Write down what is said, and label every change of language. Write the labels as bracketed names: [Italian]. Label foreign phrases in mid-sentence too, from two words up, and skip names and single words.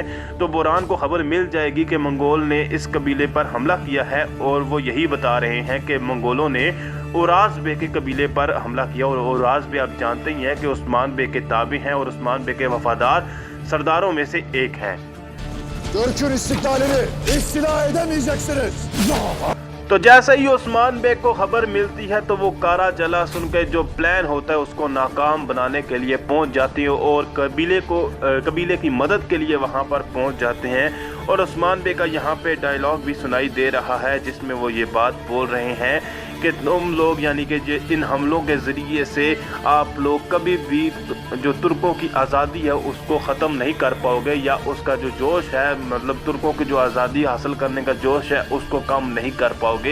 [Hindi] तो बोरान को खबर मिल जाएगी कि मंगोल ने इस कबीले पर हमला किया है और वो यही बता रहे हैं कि मंगोलों ने ओराज बे के कबीले पर हमला किया। और ओराज बे आप जानते ही हैं कि उस्मान बे के ताबे हैं और उस्मान बे के वफादार सरदारों में से एक हैं। [Turkish] Türk'ün istiklalini istila edemeyeceksiniz. [Hindi] तो जैसे ही उस्मान बेग को खबर मिलती है तो वो कारा जला सुन के जो प्लान होता है उसको नाकाम बनाने के लिए पहुंच जाती है और कबीले की मदद के लिए वहां पर पहुंच जाते हैं। और उस्मान बेग का यहाँ पे डायलॉग भी सुनाई दे रहा है जिसमें वो ये बात बोल रहे हैं कि तुम लोग यानी कि इन हमलों के ज़रिए से आप लोग कभी भी जो तुर्कों की आज़ादी है उसको ख़त्म नहीं कर पाओगे, या उसका जो जोश है मतलब तुर्कों की जो आज़ादी हासिल करने का जोश है उसको कम नहीं कर पाओगे।